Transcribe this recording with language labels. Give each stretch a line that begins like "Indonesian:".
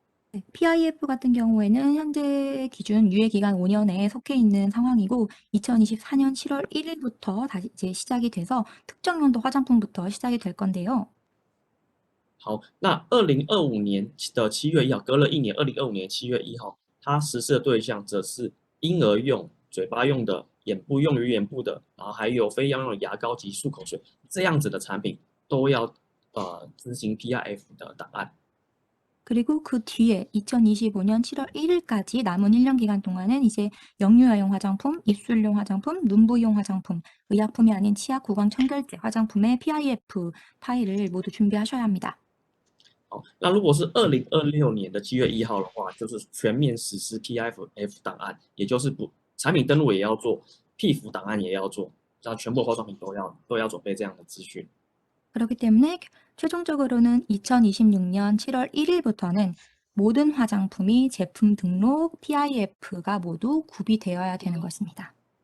Korean: 네, PIF 같은 경우에는 현재 기준 유예기간 5년에 속해 있는 상황이고 2024년 7월 1일부터 다시 이제 시작이 돼서 특정 연도 화장품부터 시작이 될 건데요.
Chinese: 好，那2025年的7月1号，隔了1年，2025年7月1号，它实施的对象则是婴儿用、嘴巴用的、眼部用于眼部的，然后还有非药用的牙膏及漱口水这样子的产品都要执行 PRF 的档案。
Korean: 그리고 그 뒤에 2025년 7월 1일까지 남은 1년 기간 동안은 이제 영유아용 화장품, 입술용 화장품, 눈부용 화장품, 의약품이 아닌 치아, 구강 청결제 화장품의 PIF 파일을 모두 준비하셔야 합니다.
Chinese: 好，那如果是2026年的7月1号的话，就是全面实施 PIF 档案，也就是产品登录也要做，PIF 档案也要做，然后全部化妆品都要准备这样的资讯。
Korean: 그렇기 때문에 최종적으로는 2026년 7월 1일부터는 모든 화장품이 제품 등록 PIF가 모두 구비되어야 되는 것입니다.